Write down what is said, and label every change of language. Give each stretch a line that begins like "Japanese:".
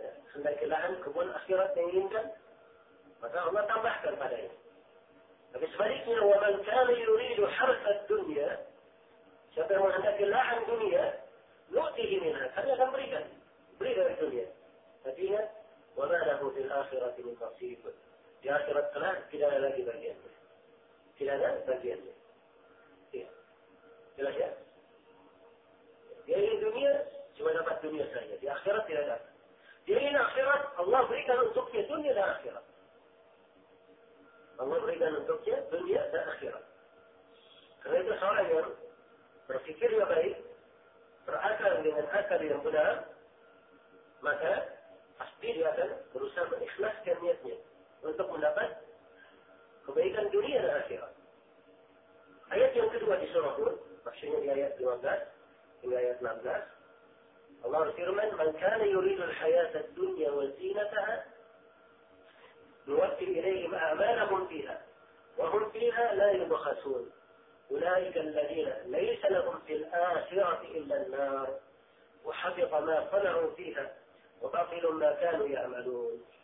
Indonesian: Hendaki lahan kebun akhirat yang inginkan, maka Allah tambahkan padanya. Tapi sebaliknya,
Arabic: وَمَنْ كَانَ يُرِيدُ حَرْفَ الدُّنْيَا,
Indonesian: siapa yang menghendaki lahan dunia,
Arabic: نُؤْتِهِ مِنْهَا,
Indonesian: kami akan berikan. Beri dari dunia. Tapi ingat,
Arabic: وَمَا لَهُ فِي الْأَخِرَةِ مِنْ نَصِيبِ.
Indonesian: Di akhirat kelak, tidak ada lagi bagiannya. Tidak ada bagiannya. Ya. Jelas ya? Dia ingin dunia, cuma dapat dunia saja. Di akhirat tidak ada. Dia ingin akhirat, Allah berikan untuknya dunia dan akhirat. Allah berikan untuknya dunia dan akhirat. Karena itu seorang yang berfikirnya baik, berakal dengan akal yang benar, maka pasti dia akan berusaha mengikhlaskan niatnya untuk mendapat kebaikan dunia dan akhirat. Ayat yang kedua di surah Hud, maksudnya di ayat 15 hingga ayat 16, Allah berfirman,
Arabic: man kana yuridu al-hayata ad-dunya wa zinataha نوفي إليهم أعمالهم فيها وهم فيها لا يبخسون أولئك الذين ليس لهم في الآخرة إلا النار وحبط ما صنعوا فيها وباطل ما كانوا يعملون.